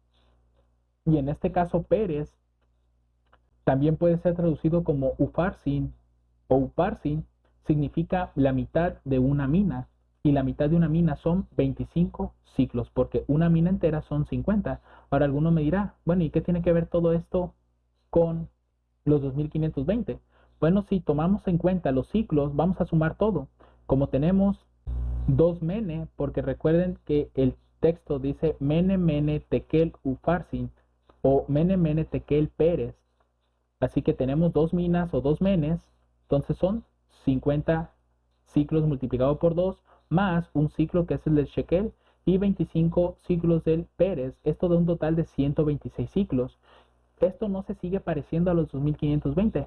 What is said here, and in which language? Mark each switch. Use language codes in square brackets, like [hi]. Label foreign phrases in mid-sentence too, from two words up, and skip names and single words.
[es] Y en este caso Pérez también puede ser traducido como Ufarsin o Uparsin, significa la mitad de una mina, y la mitad de una mina son 25 ciclos, porque una mina entera son 50. Ahora alguno me dirá, bueno, ¿y qué tiene que ver todo esto con los 2520? Bueno, si tomamos en cuenta los ciclos, vamos a sumar todo. Como tenemos 2 mene, porque recuerden que el texto dice [arc] mene mene tekel ufarsin [es] o [arc] mene mene tekel pérez. [es] Así que tenemos 2 minas o 2 menes, entonces son 50 ciclos multiplicado por 2, más un ciclo que es el del shekel, y 25 ciclos del pérez. Esto da un total de 126 ciclos. Esto no se sigue pareciendo a los 2520.